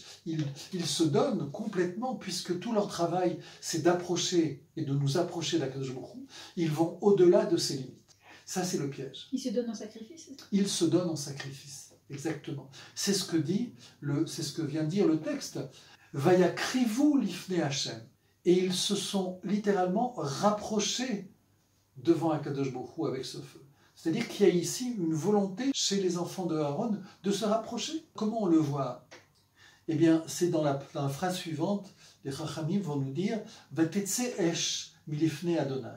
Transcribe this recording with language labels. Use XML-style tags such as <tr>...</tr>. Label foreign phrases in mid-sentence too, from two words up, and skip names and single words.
<fr>Ils se donnent complètement, puisque tout leur travail, c'est d'approcher et de nous approcher d'</fr> <he>הקדוש ברוך הוא.</he> <fr>Ils vont au-delà de ses limites. Ça, c'est le piège. Ils se donnent en sacrifice. Ils se donnent en sacrifice, exactement. C'est ce que vient de dire le texte.</fr> <he>ויקריבו לפני השם.</he> <fr>Et ils se sont littéralement rapprochés devant</fr> <he>הקדוש ברוך הוא</he> <fr>avec ce feu. C'est-à-dire qu'il y a ici une volonté chez les enfants de Aaron de se rapprocher. Comment on le voit? Eh bien, c'est dans la phrase suivante, les Chachamim vont nous dire «</fr> <he>ותצא אש מלפני אדוני ».</he>